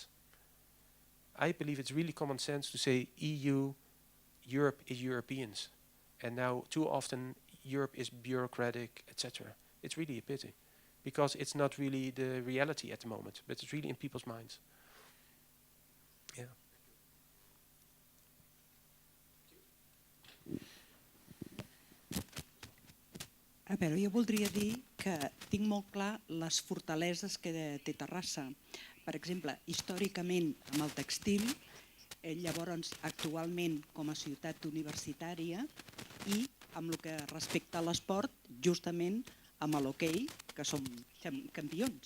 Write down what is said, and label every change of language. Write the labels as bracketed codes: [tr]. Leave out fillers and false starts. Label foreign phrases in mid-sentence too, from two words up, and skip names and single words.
[en] I believe it's really common sense to say EU, Europe is Europeans. And now too often Europe is bureaucratic, etc. It's really a pity, because it's not really the reality at the moment, but it's really in people's minds. Yeah. [ca] A veure, jo voldria dir que tinc molt clar les fortaleses que té Terrassa. Per exemple, històricament amb el textil, llavors actualment com a ciutat universitària, i amb el que respecta a l'esport, justament amb l'hoquei, que som campions.